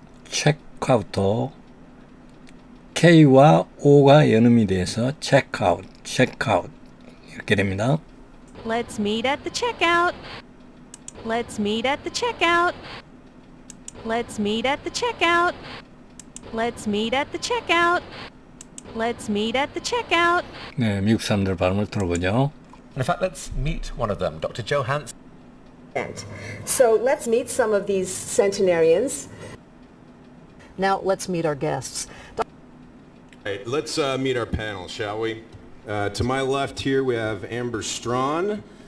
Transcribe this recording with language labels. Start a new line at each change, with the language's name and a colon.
Korean: 체크아웃도 K와 O가 연음이 돼서 체크아웃 이렇게 됩니다.
English: Let's meet at the checkout. Let's meet at the checkout. Let's meet at the checkout. Let's meet at the checkout. Let's meet at the checkout.
Korean: 네, 미국 사람들 발음을 들어보죠.
English: In fact, let's meet one of them, Dr. Johansson. So let's meet some of these centenarians. Now let's meet our guests. Right, let's meet our panel, shall we? To my left here we have Amber Strawn.